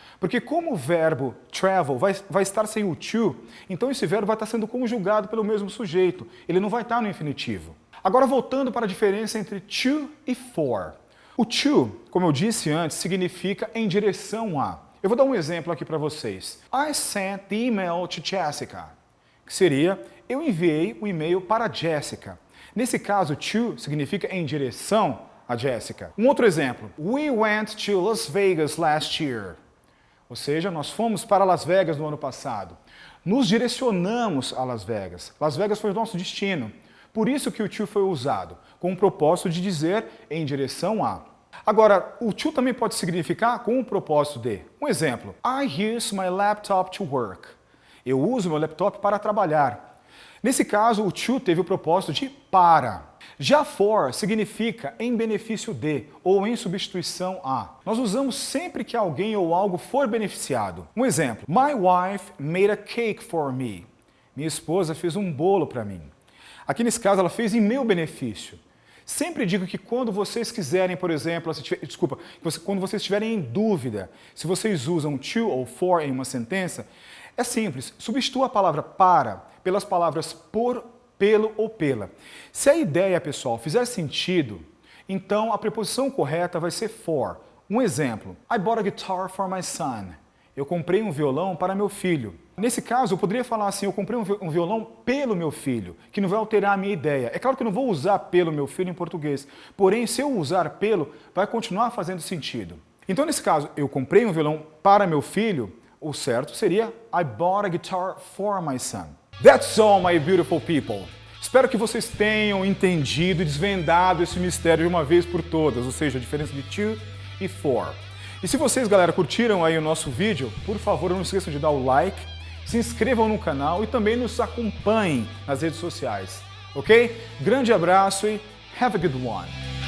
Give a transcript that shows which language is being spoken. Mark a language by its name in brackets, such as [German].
[Portuguese] Porque como o verbo travel vai estar sem o to, então esse verbo vai estar sendo conjugado pelo mesmo sujeito. Ele não vai estar no infinitivo. Agora voltando para a diferença entre to e for. O to, como eu disse antes, significa em direção a. Eu vou dar um exemplo aqui para vocês. [English] I sent the email to Jessica. [Portuguese] Que seria, eu enviei o e-mail para Jessica. Nesse caso, to significa em direção a Jessica. Um outro exemplo. [English] We went to Las Vegas last year. [Portuguese] Ou seja, nós fomos para Las Vegas no ano passado. Nos direcionamos a Las Vegas. Las Vegas foi o nosso destino. Por isso que o to foi usado, com o propósito de dizer em direção a. Agora, o to também pode significar com o propósito de. Um exemplo. [English] I use my laptop to work. [Portuguese] Eu uso meu laptop para trabalhar. Nesse caso, o to teve o propósito de para. Já for significa em benefício de ou em substituição a. Nós usamos sempre que alguém ou algo for beneficiado. Um exemplo. [English] My wife made a cake for me. [Portuguese] Minha esposa fez um bolo para mim. Aqui nesse caso, ela fez em meu benefício. Sempre digo que quando vocês quiserem, por exemplo, quando vocês estiverem em dúvida se vocês usam to ou for em uma sentença, é simples. Substitua a palavra para pelas palavras por, pelo ou pela. Se a ideia, pessoal, fizer sentido, então a preposição correta vai ser for. Um exemplo. [English] I bought a guitar for my son. [Portuguese] Eu comprei um violão para meu filho. Nesse caso, eu poderia falar assim, eu comprei um violão pelo meu filho, que não vai alterar a minha ideia. É claro que eu não vou usar pelo meu filho em português, porém, se eu usar pelo, vai continuar fazendo sentido. Então, nesse caso, eu comprei um violão para meu filho, o certo seria [English] I bought a guitar for my son. That's all, my beautiful people. [Portuguese] Espero que vocês tenham entendido e desvendado esse mistério de uma vez por todas, ou seja, a diferença de to e for. E se vocês, galera, curtiram aí o nosso vídeo, por favor, não esqueçam de dar o like, se inscrevam no canal e também nos acompanhem nas redes sociais, ok? Grande abraço e [English] have a good one!